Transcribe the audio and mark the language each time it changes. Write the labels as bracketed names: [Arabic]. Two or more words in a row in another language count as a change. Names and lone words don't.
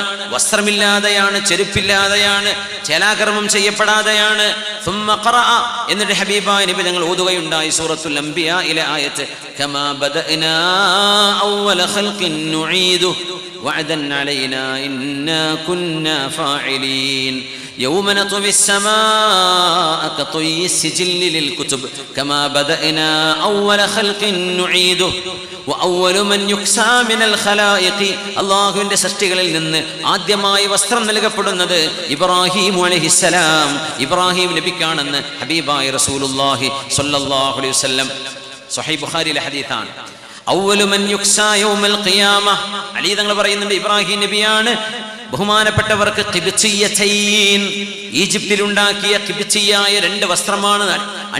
[Malayalam] വസ്ത്രമില്ലാതെയാണ്, ചെരുപ്പില്ലാതെയാണ്, ചേലാകർമ്മം ചെയ്യപ്പെടാതെയാണ്. [Arabic] ثم قرأ, [Malayalam] എന്നിട്ട് ഹബീബായ നബി തങ്ങൾ ഓതുകയുണ്ടായി സൂറത്തുൽ അംബിയായിലെ ആയത്ത്, [Arabic] كما بدأنا أول خلق نعيده وعدا علينا إنا كنا فاعلين يوم نطوي السماء كطي السجل للكتب كما بدأنا أول خلق نعيده وأول من يكسى من الخلائق. [Malayalam] അല്ലാഹുവിന്റെ സൃഷ്ടികളിൽ നിന്ന് ആദ്യമായി വസ്ത്രം നൽകപ്പെടുന്നത് ഇബ്രാഹിം അലൈഹിസ്സലാം, ഇബ്രാഹിം നബിക്കാണെന്ന് ഹബീബായ റസൂലുള്ളാഹി [Arabic] صلى الله عليه وسلم [Malayalam] സ്വഹീഹ് ബുഖാരിയിലെ ഹദീസാണ്. [Arabic] أول من يكسى يوم القيامة, [Malayalam] അലി തങ്ങൾ പറയുന്നുണ്ട് ഇബ്രാഹിം നബിയാണ് ബഹുമാനപ്പെട്ടവർക്ക് ഖിബ്ചിയ്യതൈൻ, ഈജിപ്തിൽ ഉണ്ടാക്കിയ ഖിബ്ചിയായ 2 വസ്ത്രമാണ് അണിയിക്കപ്പെടുന്നത്.